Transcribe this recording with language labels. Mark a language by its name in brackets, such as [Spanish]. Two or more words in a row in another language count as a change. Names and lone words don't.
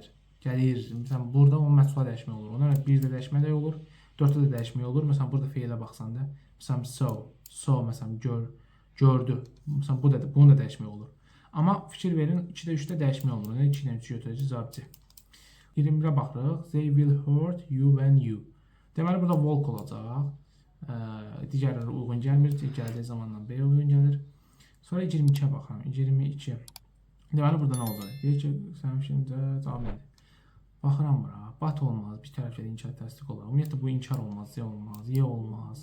[Azerbaijani] Məsələn, burada o məchula dəyişmək olur. Ona görə 1-də dəyişmək də olur, 4-də də dəyişmək olur. Məsələn, burada feilə baxsan da, məsələn, so, məsələn, gördü. Məsələn, bunu da dəyişmək olur. Amma fikir verin, 2-də 3-də dəyişmək olur. 2-dən 3 götürəcək, cavab C. 21-ə baxırıq. [English] They will hurt you when you. [Azerbaijani] Deməli, burada walk olacaq. Digərləri uyğun gəlmir. Gəldiyi zamandan B uyğun gəlir. Sonra 22-yə baxıram. 22. Deməli, burada nə olacaq? Deyir ki, sənin fikrincə cavab nədir? Baxıram bura. Bat olmaz. Bir tərəfdə də inkar təsdiq olar. Ümumiyyətlə bu inkar olmaz, C olmaz, Y olmaz.